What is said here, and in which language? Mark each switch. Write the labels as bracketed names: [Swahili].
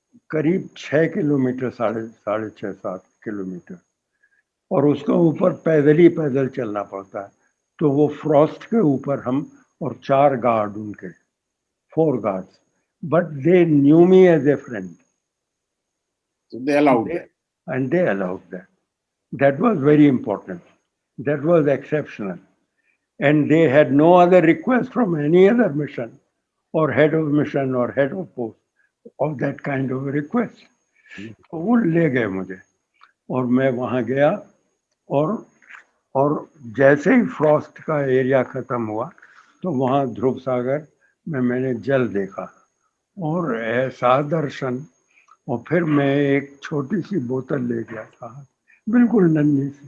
[Hindi] करीब 6 किलोमीटर, साढ़े 6-7 किलोमीटर, और उसके ऊपर पैदल चलना पड़ता है। तो वो फ्रॉस्ट के ऊपर हम और 4 गार्ड उनके, 4 guards, [English] But they knew me as a friend, they allowed and they allowed that. That was very important. That was exceptional. And they had no other request from any other mission or head of mission or head of post of that kind of a request. [Hindi] तो वो ले गए मुझे, और मैं वहाँ गया, और जैसे ही फ्रॉस्ट का एरिया ख़त्म हुआ तो वहाँ ध्रुव सागर में मैंने जल देखा, और ऐसा दर्शन। और फिर मैं एक छोटी सी बोतल ले गया था, बिल्कुल नन्ही सी।